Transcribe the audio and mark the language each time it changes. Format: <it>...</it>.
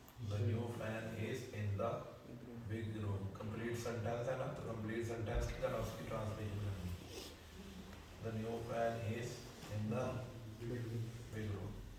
<en>The new fan is in the big room.</en> <hi>Complete sentence है ना, तो complete sentence की तरह उसकी translation करनी।</hi> <en>The new fan is in the big room.</en>